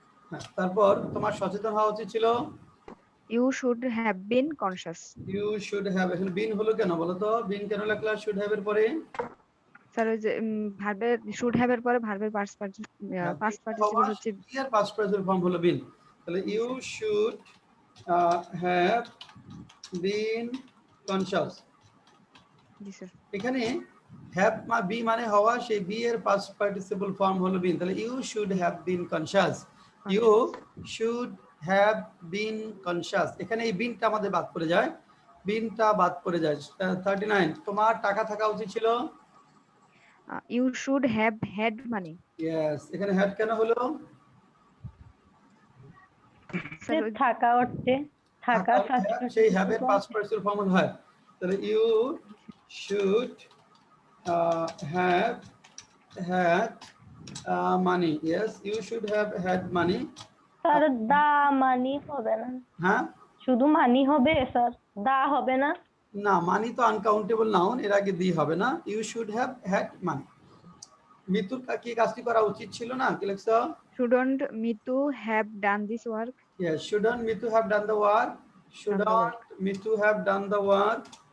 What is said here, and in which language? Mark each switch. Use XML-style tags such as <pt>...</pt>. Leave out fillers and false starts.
<bn>হ্যাঁ, তারপর তোমার সচেতন হওয়া উচিত ছিল।</bn> <en>You should have been conscious. You should have,</en> <bn>এখন বিন হলো কেন বলো তো? বিন কেন লেখলা শুড হ্যাভ এর পরে? স্যার ওই যে ভার্বের শুড হ্যাভ এর পরে ভার্বের পাস্ট পার্টিসিপল হচ্ছে</bn> <en>Here past participle form হলো been. তাহলে you should have been conscious.</en> <bn>G sir. এখানে হ্যাভ বি মানে হওয়া, সেই বি এর পাস্ট পার্টিসিপল ফর্ম হলো বিন।</bn> <en>তাহলে you should have been conscious. You should have been conscious.</en> <bn>এখানে এই বিনটা আমাদের বাদ পড়ে যায়, বিনটা বাদ পড়ে যায়। 39, তোমার টাকা থাকা উচিত ছিল।</bn> <en>You should have had money.</en> <bn>Yes, এখানে হ্যাড কেন হলো? স্যার থাকা অর্থে থাকা সেই হ্যাভের পাস্ট পার্টিসিপল ফর্ম হয়।</bn> <en>তাহলে you should have had money. Yes, you should have had money.</en> <bn>Sir দা মানি হবে না, হ্যাঁ, শুধু মানি হবে স্যার, দা হবে না। না, মানি তো আনকাউন্টেবল নাউন, এর আগে দি হবে না।</bn> <en>You should have had money.</en> <bn>মিতুর কি কাজটি করা উচিত ছিল না? কি লিখছো?</bn> <en>shouldn't Mitu have done this work? Yes, shouldn't Mitu have done the work? Shouldn't Mitu have done the work?</en>